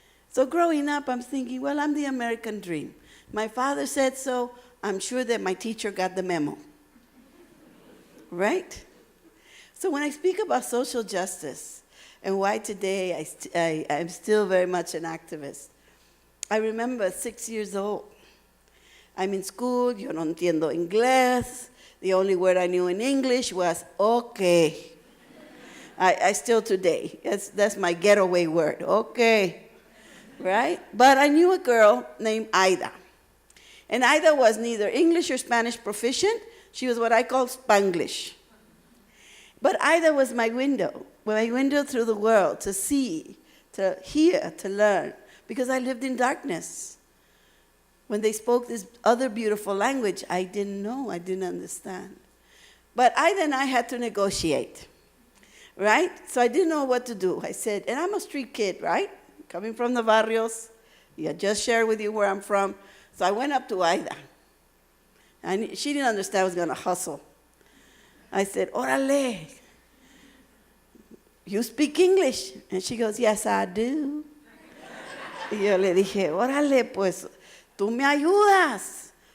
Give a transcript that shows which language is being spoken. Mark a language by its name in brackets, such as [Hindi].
[English] So growing up, I'm thinking, well, I'm the American dream. My father said so. I'm sure that my teacher got the memo. Right? So when I speak about social justice and why today I'm still very much an activist, I remember 6 years old. I'm in school, [Spanish] yo no entiendo inglés. [English] The only word I knew in English was okay. I still today, that's my getaway word, okay. Right? But I knew a girl named Ida. And Ida was neither English or Spanish proficient. She was what I call Spanglish. But Ida was my window through the world to see, to hear, to learn, because I lived in darkness. When they spoke this other beautiful language, I didn't know, I didn't understand. But Ida and I had to negotiate, right? So I didn't know what to do. I said, and I'm a street kid, right? Coming from the barrios. I just shared with you where I'm from. So I went up to Ida. And she didn't understand I was going to hustle. I said, órale, you speak English? And she goes, yes, I do. [Spanish] Y yo le dije, órale, pues, tú me ayudas.